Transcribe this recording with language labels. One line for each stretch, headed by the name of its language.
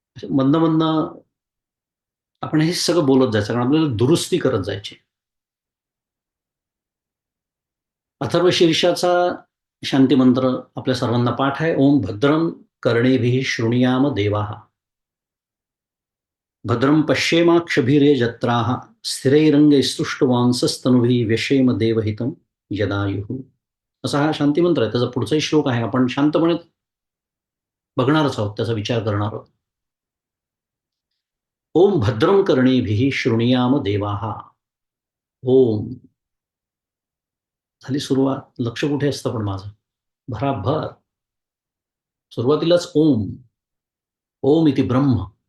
Marathi: मधनं-मधनं आपण हे सगळं बोलत जायचं, कारण आपल्याला दुरुस्ती करत जायची. अथर्वशीर्षाचा शांतीमंत्र आपल्या सर्वांना पाठ आहे.
Sanskrit: ओम भद्रं कर्णेभिः शृणुयाम देवाः. भद्रं पश्येमाक्षभिर्यजत्राः स्थिरैरङ्गैस्तुष्टुवांसस्तनुभिः व्यशेम देवहितं यदायुः.
Marathi: असा हा शांतीमंत्र आहे. त्याचा पुढचाही श्लोक आहे. आपण शांतपणे बघणारच आहोत, त्याचा विचार करणार आहोत.
Sanskrit: ओम भद्रं कर्णेभिः शृणुयाम देवाः.
Marathi: ओम झाली सुरुवात. लक्ष कुठे असतं पण माझं? भराभर. सुरुवातीलाच ओम.
Sanskrit: ओम इति ब्रह्म.